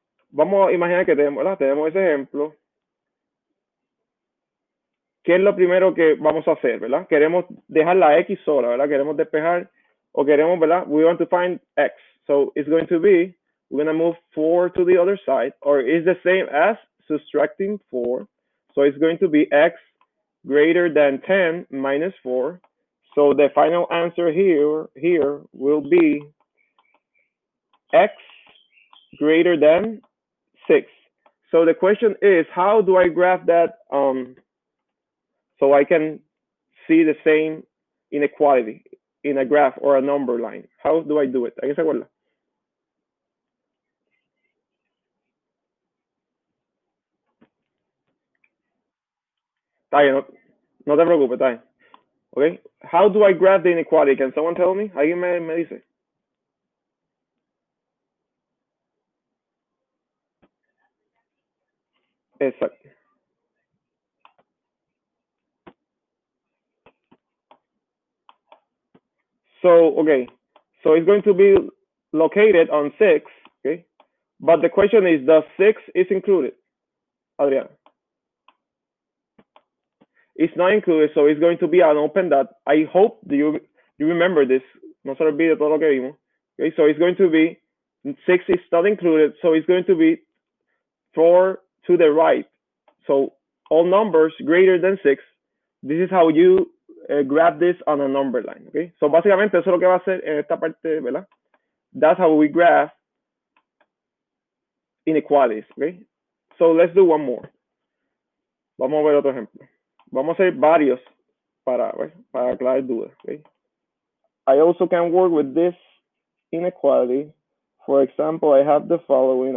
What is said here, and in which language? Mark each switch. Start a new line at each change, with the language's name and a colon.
Spanish: Vamos a imaginar que tenemos, ¿verdad? Tenemos ese ejemplo. ¿Qué es lo primero que vamos a hacer, verdad? Queremos dejar la x sola, ¿verdad? Queremos despejar o queremos, ¿verdad?
English: We want to find x. So it's going to be, we're going to move 4 to the other side, or is the same as subtracting 4. So it's going to be x greater than 10 minus 4. So the final answer here will be x greater than 6. So the question is, how do I graph that so I can see the same inequality in a graph or a number line? How do I do it?
Spanish: ¿Alguien se acuerda? Está bien, no te preocupes, está bien.
English: Okay, how do I graph the inequality? Can someone tell me?
Spanish: ¿Alguien me dice? Exacto.
English: So, okay, so it's going to be located on 6, okay? But the question is, does 6 is included? Adriana. It's not included, so it's going to be an open dot. I hope you remember this.
Spanish: No se olvide todo lo que vimos.
English: Okay, so it's going to be 6 is not included, so it's going to be 4 to the right. So all numbers greater than 6. This is how you grab this on a number line. Okay, so
Spanish: básicamente eso es lo que va a hacer en esta parte, ¿verdad?
English: That's how we graph inequalities. Okay, so let's do one more.
Spanish: Vamos a ver otro ejemplo. Vamos a hacer varios para aclarar dudas.
English: Okay? I also can work with this inequality. For example, I have the following.